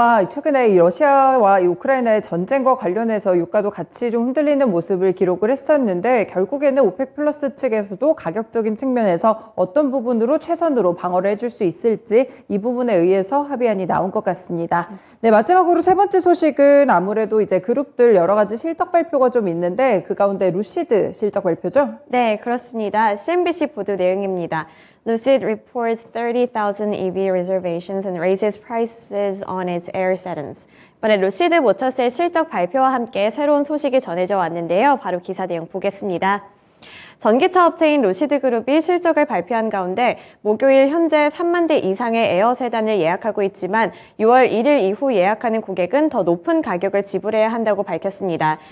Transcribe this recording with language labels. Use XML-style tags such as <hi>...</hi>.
<ko>최근에 이 러시아와 이 우크라이나의 전쟁과 관련해서 유가도 같이 좀 흔들리는 모습을 기록을 했었는데 결국에는 오펙 플러스 측에서도 가격적인 측면에서 어떤 부분으로 최선으로 방어를 해줄 수 있을지 이 부분에 의해서 합의안이 나온 것 같습니다. 네, 마지막으로 세 번째 소식은 아무래도 이제 그룹들 여러 가지 실적 발표가 좀 있는데 그 가운데 루시드 실적 발표죠? 네, 그렇습니다. CNBC 보도 내용입니다.</ko> <en>Lucid reports 30,000 EV reservations and raises prices on its air settings.</en> <ko>이번에 루시드 모터스의 실적 발표와 함께 새로운 소식이 전해져 왔는데요. 바로 기사 내용 보겠습니다. 전기차 업체인 루시드 그룹이 실적을 발표한 가운데 목요일 현재 3만 대 이상의 에어 세단을 예약하고 있지만 6월 1일 이후 예약하는 고객은 더 높은 가격을 지불해야 한다고 밝혔습니다.</ko>